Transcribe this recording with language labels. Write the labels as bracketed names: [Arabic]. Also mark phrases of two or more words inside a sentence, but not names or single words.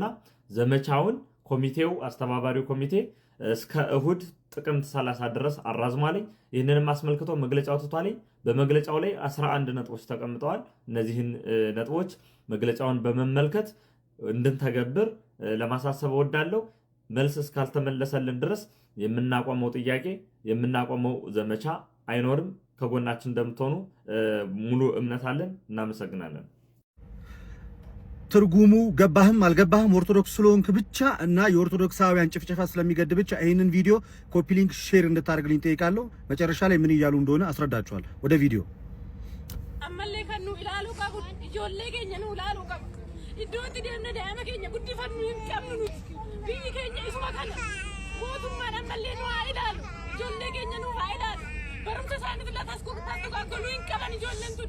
[Amharic] ዘመቻውን ኮሚቴው አስተባባሪው ኮሚቴ እስከ እሁድ ጥቅምት 30 ድረስ አራዝሟለኝ። ይህንንም አስመልክቶ መግለጫ አውጥቷለኝ። በመግለጫው ላይ 11 ነጥቦች ተቀምጠዋል። እነዚህን ነጥቦች መግለጫውን በመመልከት እንድንተገብር ለማሳሰብ እወዳለሁ። መልስ እስካልተመለሰልን ድረስ የምናቆመው ጥያቄ የምናቆመው ዘመቻ አይኖርም። ከጎናችን እንደምትሆኑ ሙሉ እምነት አለን። እናመሰግናለን። ትርጉሙ ገባህም አልገባህም ኦርቶዶክስ ስለሆንክ ብቻ እና የኦርቶዶክሳውያን ጭፍጨፋ ስለሚገድ ብቻ ይህንን ቪዲዮ ኮፒ ሊንክ ሼር እንድታደርግልኝ ጠይቃለሁ። መጨረሻ ላይ ምን እያሉ እንደሆነ አስረዳችኋለሁ። ወደ ቪዲዮ [Oromo] iddootti deemnee daa'ima keenya guddifannuu hin qabnu nuti. Biyyi keenya isuma kana. Mootummaan ammallee nu haa ilaalu. Ijoollee keenya nu haa ilaalu. Barumsa isaaniif latas gurguruu hin qaban ijoolleen tun.